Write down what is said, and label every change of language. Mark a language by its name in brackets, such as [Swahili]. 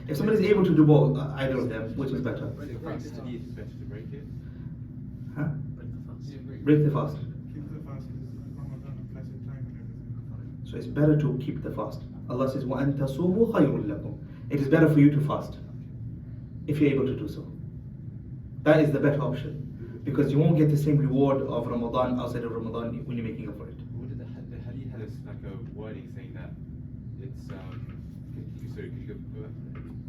[English] If somebody is able to do both, either of them, which is better? The practice to eat is better to break it. Huh? Break the fast. Break the fast. Keep the fast is Ramadan a blessed time and everything. So it's better to keep the fast. Allah says, [Arabic] وَأَن تَصُومُوا خَيْرٌ لَكُمْ. [English] It is better for you to fast, if you're able to do so. That is the better option, because you won't get the same reward of Ramadan outside of Ramadan when you're making up for it. What did the hadith had like a wording saying that it's could you go back to it?